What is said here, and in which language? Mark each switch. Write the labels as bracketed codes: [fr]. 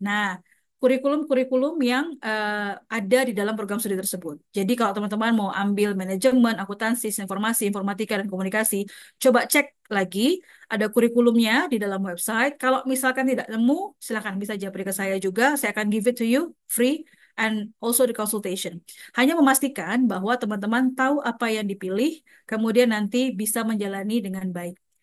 [id] Nah, kurikulum-kurikulum yang ada di dalam program studi tersebut. Jadi kalau teman-teman mau ambil manajemen, akuntansi, informasi, informatika, dan komunikasi, coba cek lagi ada kurikulumnya di dalam website. Kalau misalkan tidak nemu, silakan bisa japri ke saya juga. Saya akan [en] give it to you free and also the consultation. [id] Hanya memastikan bahwa teman-teman tahu apa yang dipilih, kemudian nanti bisa menjalani dengan baik.